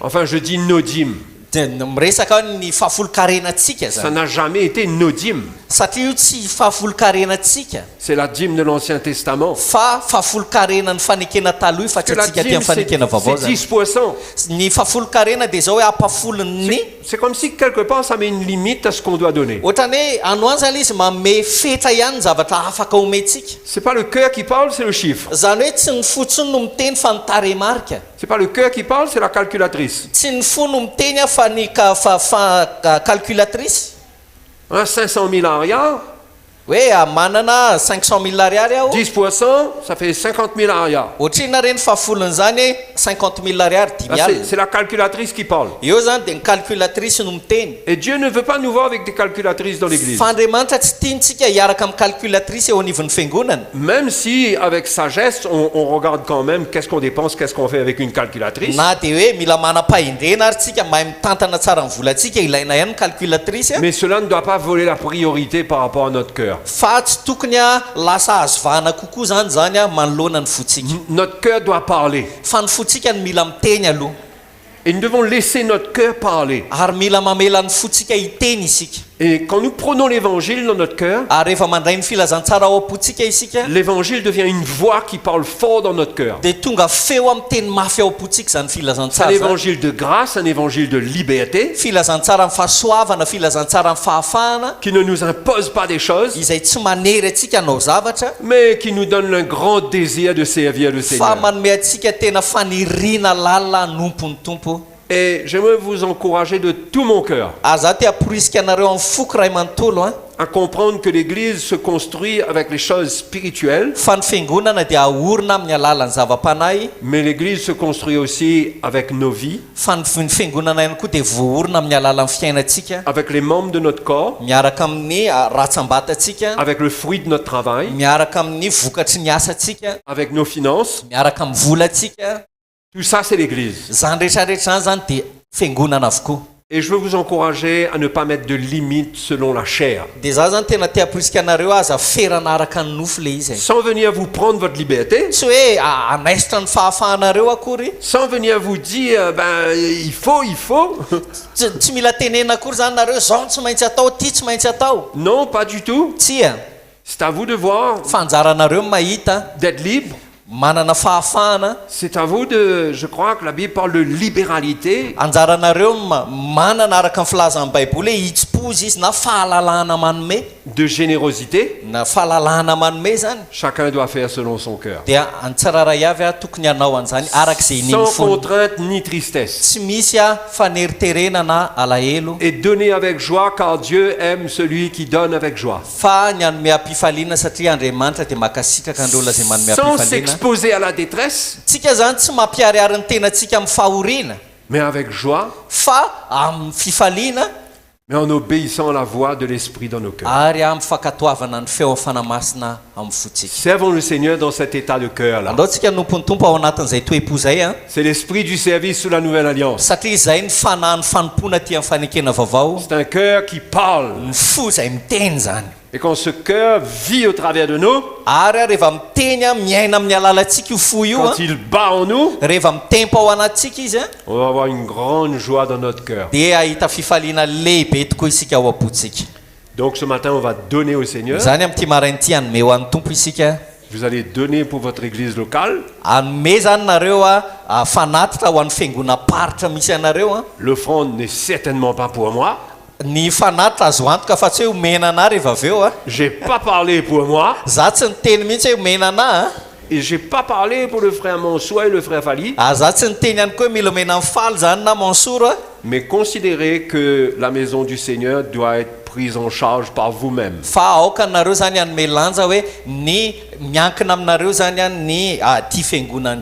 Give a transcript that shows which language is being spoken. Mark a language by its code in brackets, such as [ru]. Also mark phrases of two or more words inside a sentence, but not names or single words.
[fr] Enfin, je dis nos dîmes. [mg] dia miresaka ny fahafolo-karenantsika [fr] Ça [mg] zany [fr] n'a jamais été nos dîmes. [mg] satria io tsy fahafolo-karenantsika [fr] C'est la dîme de l'Ancien Testament. [mg] fa fahafolo-karena ny fanekena taloha io fa tsy [fr] Que la [mg] atsika ty [fr] dîme, [mg] amin'ny fanekena vaovao [fr] c'est [mg] zany [fr] 10%. [mg] ny fahafolo-karena dia zao hoe ampafolony [fr] C'est comme si quelque part, ça met une limite à ce qu'on doit donner. [mg] ohatrany hoe anoany zany izy manome fetra ihany ny zavatra afaka omentsika [fr] C'est pas le cœur qui parle, c'est le chiffre. [mg] zany hoe tsy ny fotsiny no miteny fa ny taremarika [fr] C'est pas le cœur qui parle, c'est la calculatrice. [mg] tsy ny fo no miteny fa ny calculatrice [fr] Hein, 500 000 arias, [mg] hoe manana 500 000 ariary aho [fr] 10%, ça fait 50 000 arias. [mg] ohatrina reny fahafolony zany hoe 50 000 ariary Ah, 10 alina [fr] c'est la calculatrice qui parle. [mg] eo zany dia ny calculatrice no miteny [fr] Et Dieu ne veut pas nous voir avec des calculatrices dans l'église. [mg] fa Andriamanitra tsy tiantsika hiaraka amin'ny calculatrice eo anivon'ny fiangonana [fr] Même si, avec sagesse, on regarde quand même qu'est-ce qu'on dépense, qu'est-ce qu'on fait avec une calculatrice. [mg] na dia hoe mila manam-pahindrena ary tsika mahay mitantana tsara ny volantsika ilaina ihany calculatrice [fr] Mais cela ne doit pas voler la priorité par rapport à notre cœur. [mg] fa tsy tokony lasa azovahana kokoa zany manoloana ny fotsika [fr] Notre cœur doit parler. [mg] fa ny fotsika ny mila miteny aloha [fr] Et nous devons laisser notre cœur parler. [mg] ary mila mamela ny fotsika hiteny isika [fr] Et quand nous prenons l'évangile dans notre cœur, [mg] ary rehefa mandray ny filazantsara ao am-potsika isika [fr] l'évangile devient une voix qui parle fort dans notre cœur. [mg] dia tonga feo amin'ny teny mafy ao am-potsika zany [fr] C'est un [mg] filazantsara zany. [fr] évangile de grâce, un évangile de liberté, [mg] filazantsara amin'ny fahasoavana filazantsara amin'ny fahafahana [fr] qui ne nous impose pas des choses, [mg] izay tsy manery atsika hanao zavatra [fr] mais qui nous donne un grand désir de servir le [mg] fa [fr] Seigneur. [mg] manome atsika tena faniriana lalina anompony tompo [fr] Et j'aimerais vous encourager de tout mon cœur [mg] aza ty aporisika anareo amin'ny foko ray manontolo [fr] à comprendre que l'Église se construit avec les choses spirituelles, [mg] fa ny fiangonana dia ahorina amin'ny alalan'ny zava-panahy [fr] mais l'Église se construit aussi avec nos vies, [mg] fa ny fiangonana ihany koa dia voahorina amin'ny alalan'ny fiainantsika [fr] avec les membres de notre corps, [mg] miaraka amin'ny ratsambatantsika [fr] avec le fruit de notre travail, [mg] miaraka amin'ny vokatry ny asantsika [fr] avec nos finances. [mg] miaraka amin'ny volantsika [fr] Tout ça, c'est l'Église. [mg] zany rehetrarehetra zany zany dia fiangonana avokoa [fr] Et je veux vous encourager à ne pas mettre de limites selon la chair. [mg] dia za zany tena tia-porisika anareo aza ferana araka ny nofo le izy [fr] Sans venir vous prendre votre liberté, [mg] tsy hoe anaisitra ny fahafahanareo akory [fr] sans venir vous dire, il faut. [mg] tsy mila tenena akory zany nareo zao tsy maintsy atao ty tsy maintsy atao [fr] Non, pas du tout. [mg] tsia [fr] C'est à vous de voir, [mg] fanjaranareo mahita [fr] d'être libre. [mg] manana fahafahana [fr] C'est à vous de... Je crois que la Bible parle de libéralité. [mg] anjaranareo manana araka ny filazan'ny baiboly hoe hitsi-pozy izy na fahalalahana manome [fr] De générosité. [mg] na fahalalahana manome zany [fr] Chacun doit faire selon son cœur. [mg] dia antsiraray avy tokony hanao an'izany arak'izay niny [fr] Sans [mg] fony [fr] contrainte ni tristesse. [mg] tsy misy faneriterena na alahelo [fr] Et donner avec joie, car Dieu aime celui qui donne avec joie. [mg] fa ny anome am-pifaliana satria Andriamanitra dia makasitraka ny olona zay manome [fr] Sans [mg] am-pifaliana [fr] s'exposer à la détresse, [mg] tsika zany tsy mampiariary ny tenantsika amin'ny fahoriana [fr] mais avec joie, [mg] fa amin'ny fifaliana [fr] mais en obéissant à la voix de l'Esprit dans nos cœurs. [mg] ary amin'ny fankatoavana ny feo fanamasina amin'ny fotsika [fr] Servons le Seigneur dans cet état de cœur-là. [mg] andaotsika nompony tompo ao anatin'izay toepo zay a [fr] C'est l'esprit du service sous la nouvelle alliance. [mg] satria izay ny fanahy ny fanompona ty amin'ny fanekena vaovao [fr] C'est un cœur qui parle. [mg] ny fo zay miteny zany [fr] Et quand ce cœur vit au travers de nous, [mg] ary rehefa miteny miaina amin'ny alalantsika io fo io [fr] quand il bat en nous, [mg] rehefa mitempo ao anatsika izy [fr] on va avoir une grande joie dans notre cœur. [mg] dia ahita fifaliana lehibe tokoa isika ao am-potsika [fr] Donc ce matin, on va donner au Seigneur. [mg] zany amin'ity marain'ity hanome ho an'ny tompo isika [fr] Vous allez donner pour votre église locale. [mg] hanome zany nareo fanatitra ho an'ny fiangona paritra misy anareo [fr] L'offrande n'est certainement pas pour moi. [mg] ny fanatitra azo antoka fa tsy hoe omena ana rehefa avy eo [fr] J'ai pas parlé pour moi. [mg] za tsy niteny mihitsy hoe omena ana [fr] Et j'ai pas parlé pour le frère Mansoua et le frère Fali. [mg] za tsy niteny ihany koa hoe mila omena amin'ny faly zany na mansoro [fr] Mais considérez que la maison du Seigneur doit être prise en charge par vous-même. [mg] fa aoka nareo zany hanome lanja hoe ny miankina aminareo zany ny ty fiangonany